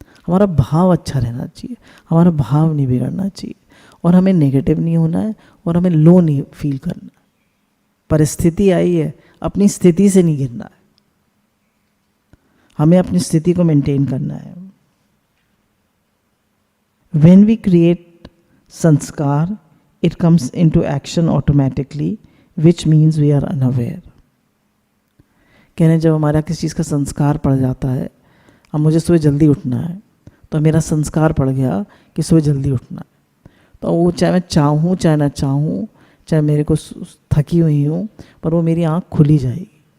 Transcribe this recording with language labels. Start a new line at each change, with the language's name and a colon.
Hindi: हमारा भाव अच्छा रहना चाहिए, हमारा भाव नहीं बिगड़ना चाहिए, और हमें नेगेटिव नहीं होना है, और हमें लो नहीं फील करना है। परिस्थिति आई है, अपनी स्थिति से नहीं गिरना है, हमें अपनी स्थिति को मेंटेन करना है।
English: When we create sanskar, it comes into action automatically, which means we are unaware.
Hindi: कहने जब हमारा किसी चीज़ का संस्कार पड़ जाता है, अब मुझे सुबह जल्दी उठना है, तो मेरा संस्कार पड़ गया कि सुबह जल्दी उठना है, तो वो चाहे मैं चाहूँ चाहे ना चाहूँ, चाहे मेरे को थकी हुई हूँ, पर वो मेरी आँख खुली जाएगी।